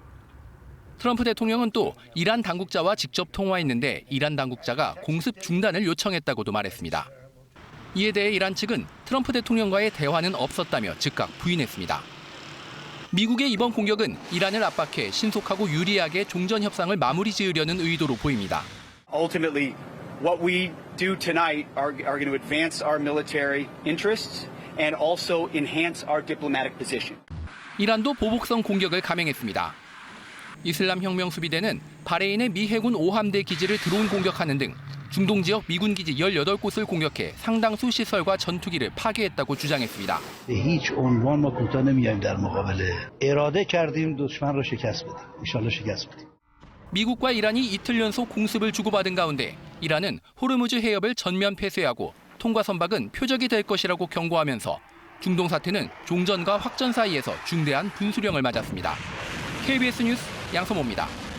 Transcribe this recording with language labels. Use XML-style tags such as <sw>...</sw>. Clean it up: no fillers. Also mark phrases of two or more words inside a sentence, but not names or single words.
<ko>트럼프 대통령은 또 이란 당국자와 직접 통화했는데 이란 당국자가 공습 중단을 요청했다고도 말했습니다. 이에 대해 이란 측은 트럼프 대통령과의 대화는 없었다며 즉각 부인했습니다. 미국의 이번 공격은 이란을 압박해 신속하고 유리하게 종전 협상을 마무리 지으려는 의도로 보입니다.</ko> <en>Ultimately, what we do tonight are going to advance our military interests and also enhance our diplomatic position.</en> <ko>이란도 보복성 공격을 감행했습니다. 이슬람 혁명 수비대는 바레인의 미 해군 5함대 기지를 드론 공격하는 등 중동 지역 미군 기지 18곳을 공격해 상당수 시설과 전투기를 파괴했다고 주장했습니다.</ko> <fa>هیچ عنوان ما کوتاه نمیایم در مقابله. اراده کردیم دشمن رو شکست بدیم.</fa> <ar>ان شاء الله</ar> <fa>شکست بدیم.</fa> <ko>미국과 이란이 이틀 연속 공습을 주고받은 가운데 이란은 호르무즈 해협을 전면 폐쇄하고 통과 선박은 표적이 될 것이라고 경고하면서 중동 사태는 종전과 확전 사이에서 중대한 분수령을 맞았습니다. KBS 뉴스 양성모입니다.</ko>